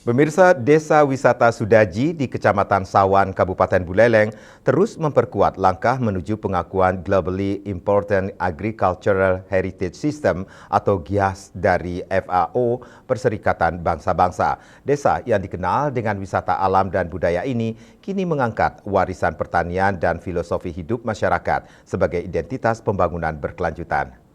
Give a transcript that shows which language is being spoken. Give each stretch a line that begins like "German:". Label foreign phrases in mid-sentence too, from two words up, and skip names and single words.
Indonesian: Pemirsa, Desa Wisata Sudaji di Kecamatan Sawan, Kabupaten Buleleng terus memperkuat langkah menuju pengakuan
English: Globally Important Agricultural Heritage System
Indonesian: atau GIAHS dari FAO, Perserikatan Bangsa-Bangsa. Desa yang dikenal dengan wisata alam dan budaya ini kini mengangkat warisan pertanian dan filosofi hidup masyarakat sebagai identitas pembangunan berkelanjutan.